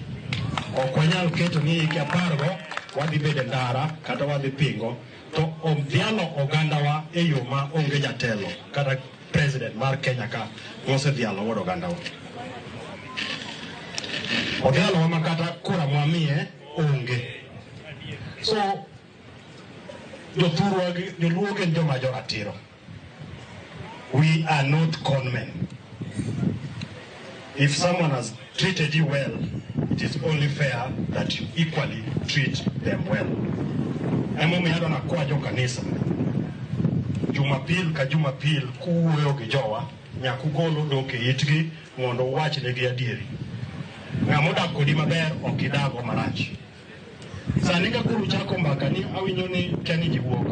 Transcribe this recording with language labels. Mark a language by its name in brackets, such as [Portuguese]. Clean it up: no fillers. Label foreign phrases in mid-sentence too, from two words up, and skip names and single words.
[Luo (Kenya and Tanzania)] Ok wanyal keto ni higni 10 go wadhi bedo ndara kata wadhi pingo to odhialo ogandawa e yo ma onge jatelo kata president mar Kenya ka mosedhialo godo ogandawa. Odhialo ma kata kura mwamiye onge. So joluo gin joma joratiro. [English] We are not conmen. If someone has treated you well, it is only fair that you equally treat them well. [Luo (Kenya and Tanzania)] Emomiyo adona kwa jo kanisa. Jumapil ka Jumapil kuwuoyo gi jowa nyaka ugol odok e itgi mondo uwach negi adieri. Ng'ama odak kodi maber ok idago marach. Sani ka koro chako mbaka ni awinjo ni kani ji wuok.